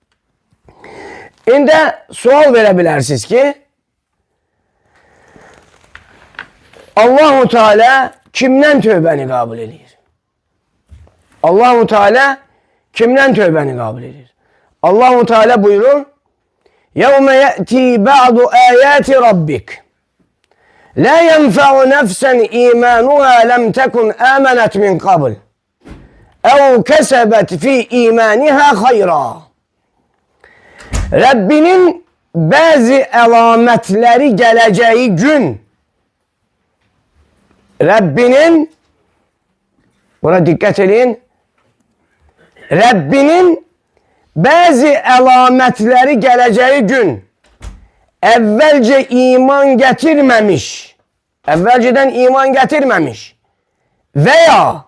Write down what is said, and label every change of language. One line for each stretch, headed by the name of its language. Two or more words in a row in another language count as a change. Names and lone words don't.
Azerbaijani: İndi sual verə bilərsiniz ki, Allah-u Teala kimdən tövbəni qəbul edir? Allah-u Teala kimdən tövbəni qəbul edir? Allah-u Teala buyurur,
Arabic: يَوْمَ يَأْتِي بَعْضُ آيَاتِ رَبِّكَ لَا يَنْفَعُ نَفْسًا إِيمَانُهَا لَمْ تَكُنْ آمَنَتْ مِنْ قَبْلِ اَوْ كَسَبَتْ فِي إِيمَانِهَا خَيْرًا.
Azerbaijani: Rəbbinin bəzi əlamətləri gələcəyi gün, Rəbbinin, buna diqqət edin, Rəbbinin bəzi əlamətləri gələcəyi gün əvvəlcə iman gətirməmiş, əvvəlcədən iman gətirməmiş və ya